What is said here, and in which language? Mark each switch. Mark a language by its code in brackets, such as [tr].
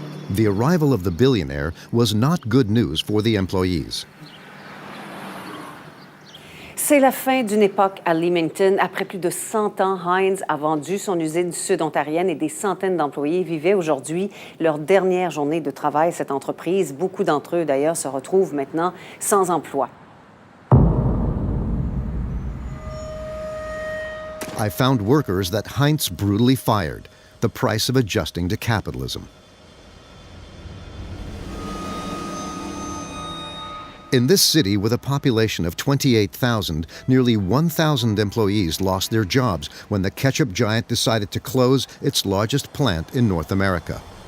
[en] The arrival of the billionaire was not good news for the employees. [fr] C'est la fin d'une époque à Leamington. Après plus de 100 ans, Heinz a vendu son usine sud-ontarienne et des centaines d'employés vivaient aujourd'hui leur dernière journée de travail. Cette entreprise, beaucoup d'entre eux d'ailleurs, se retrouvent maintenant sans emploi. [en] I found workers that Heinz brutally fired, the price of adjusting to capitalism. In this city with a population of 28,000, nearly 1,000 employees lost their jobs when the ketchup giant decided to close its largest plant in North America.